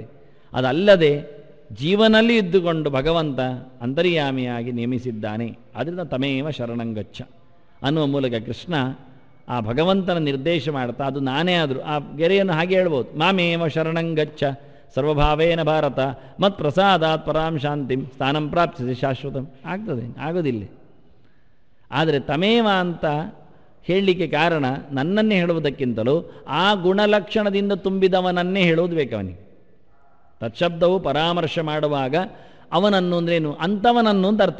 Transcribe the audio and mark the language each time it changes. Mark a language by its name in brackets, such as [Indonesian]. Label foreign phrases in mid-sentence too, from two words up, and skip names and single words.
[Kannada] ಅದಲ್ಲದೆ ಜೀವನಲ್ಲಿ ಇದ್ದುಕೊಂಡು ಭಗವಂತ ಅಂತರ್ಯಾಮಿಯಾಗಿ ನೇಮಿಸಿದ್ದಾನೆ. ಆದ್ದರಿಂದ [Sanskrit] ತಮೇವ ಶರಣಂಗಚ್ಚ [Kannada] ಅನ್ನುವ ಮೂಲಕ ಕೃಷ್ಣ ಆ ಭಗವಂತನ ನಿರ್ದೇಶ ಮಾಡ್ತಾ, ಅದು ನಾನೇ ಆದರೂ ಆ ಗೆರೆಯನ್ನು ಹಾಗೆ ಹೇಳ್ಬೋದು, [Sanskrit] ಮಾಮೇವ ಶರಣಂಗಚ್ಚ ಸರ್ವಭಾವೇನ ಭಾರತ ಮತ್ ಪ್ರಸಾದಾತ್ ಪರಾಂ ಶಾಂತಿಂ ಸ್ಥಾನಂ ಪ್ರಾಪ್ತಿಸಿ ಶಾಶ್ವತಂ. [Kannada] ಆಗ್ತದೆ, ಆಗೋದಿಲ್ಲ. ಆದರೆ ತಮೇವ ಅಂತ ಹೇಳಲಿಕ್ಕೆ ಕಾರಣ ನನ್ನನ್ನೇ ಹೇಳುವುದಕ್ಕಿಂತಲೂ ಆ ಗುಣಲಕ್ಷಣದಿಂದ ತುಂಬಿದವನನ್ನೇ ಹೇಳುವುದು ಬೇಕವನಿಗೆ. ತತ್ಶಬ್ದವು ಪರಾಮರ್ಶ ಮಾಡುವಾಗ ಅವನನ್ನು ಅಂದ್ರೇನು, ಅಂಥವನನ್ನು ಅಂತ ಅರ್ಥ.